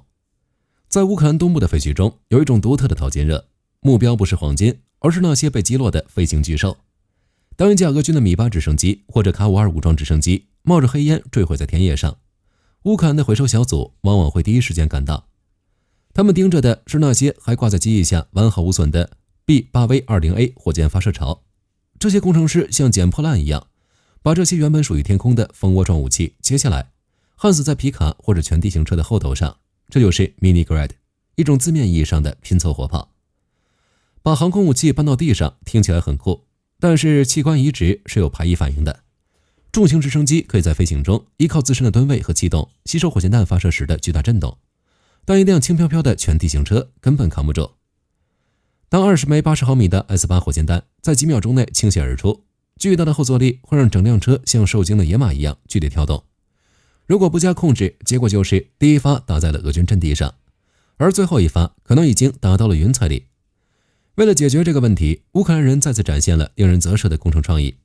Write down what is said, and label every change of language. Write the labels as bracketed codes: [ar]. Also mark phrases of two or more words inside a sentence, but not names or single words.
[zh] 在烏克蘭東部的廢墟中，有一種獨特的淘金熱，目標不是黃金，而是那些被擊落的飛行巨獸。當一架俄軍的米8直升機或者K-52武裝直升機冒着黑煙墜毀在田野上，烏克蘭的回收小組往往會第一時間趕到。他們盯着的是那些還掛在機翼下完好無損的 B8V-20A 火箭發射槽。這些工程師像撿破爛一樣，把這些原本屬於天空的蜂窩狀武器切下來，焊死在皮卡或者全地形車的後頭上。這就是 Mini Grad， 一種字面意義上的拼湊火炮。把航空武器搬到地上聽起來很酷，但是器官移植是有排异反应的。重型直升机可以在飞行中依靠自身的吨位和气动吸收火箭彈發射时的巨大震動，但一輛輕飄飄的全地形車根本扛不住。當20枚80毫米的 S8 火箭彈在幾秒鐘內傾瀉而出，巨大的後坐力會讓整輛車像受驚的野馬一樣劇烈跳動。如果不加控制，結果就是第一發打在了俄軍陣地上，而最後一發可能已經打到了雲彩裡。為了解決這個問題，烏克蘭人再次展現了令人嘖舌的工程創意。